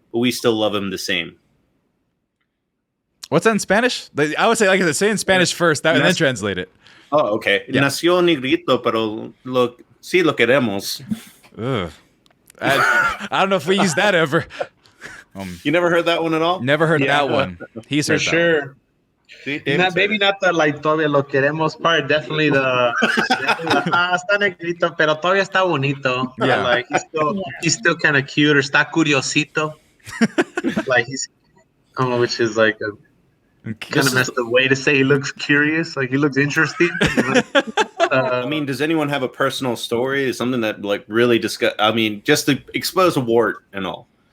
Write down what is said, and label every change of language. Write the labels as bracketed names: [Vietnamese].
[English] But we still love him the same. What's that in Spanish? I would say, like I said, say in Spanish first, and then translate it. Oh, okay. Yeah. [Spanish] Nació negrito, pero sí lo queremos. Ugh. [English] I don't know if we use that ever. You never heard that one at all? Never heard that one. He's heard for sure. Maybe not the like [Spanish] todavía lo queremos [English] part. Definitely the [Spanish] está negrito, pero todavía está bonito. [English] Yeah. Like he's still kind of cute or [Spanish] está curiosito. [English] Like which is like a kind of messed up way to say he looks curious. Like he looks interesting. I mean, does anyone have a personal story? Is something that like really just to expose a wart and all.